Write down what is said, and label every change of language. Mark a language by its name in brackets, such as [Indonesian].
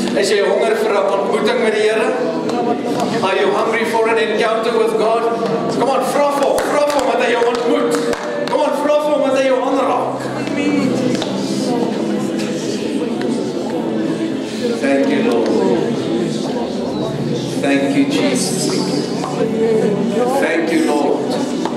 [Afrikaans] Is jy honger vir 'n ontmoeting met die Here? [English] Are you hungry for an encounter with God? Come on, [Afrikaans] vra vir hom wat hy jou ontmoet. Kom aan, vra vir hom wat hy jou aanraak. [English] Thank you, Lord. Thank you, Jesus. Thank you, Lord.